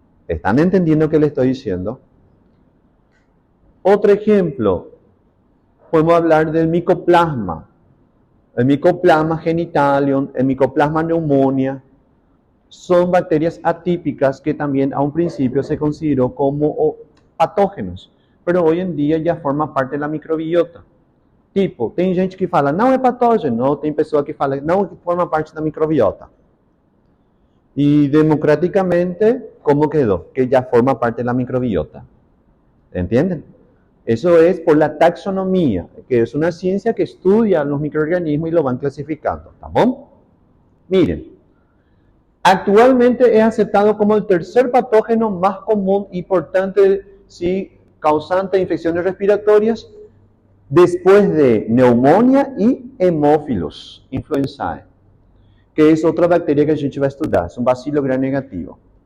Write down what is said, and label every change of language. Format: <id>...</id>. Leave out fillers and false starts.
<es>¿Están entendiendo qué le estoy diciendo? Otro ejemplo, podemos hablar del micoplasma. El micoplasma genitalium, el micoplasma pneumonia, son bacterias atípicas que también a un principio se consideró como patógenos, pero hoy en dia</es> <pt>já forma parte da microbiota. Tipo, tem gente que fala, não é patógeno, ou tem pessoa que fala, não forma parte da microbiota.</pt> <es>Y democráticamente, ¿cómo quedó? Que ya forma parte de la microbiota. ¿Entienden? Eso es por la taxonomía, que es una ciencia que estudia los microorganismos y lo van clasificando. ¿Está bien? Miren, actualmente es aceptado como el tercer patógeno más común y importante, sí, causante de infecciones respiratorias, después de neumonía y hemófilos influenzae, que es otra bacteria que</es> <pt>a gente</pt> <es>va a estudiar, es un bacilo gram negativo.</es>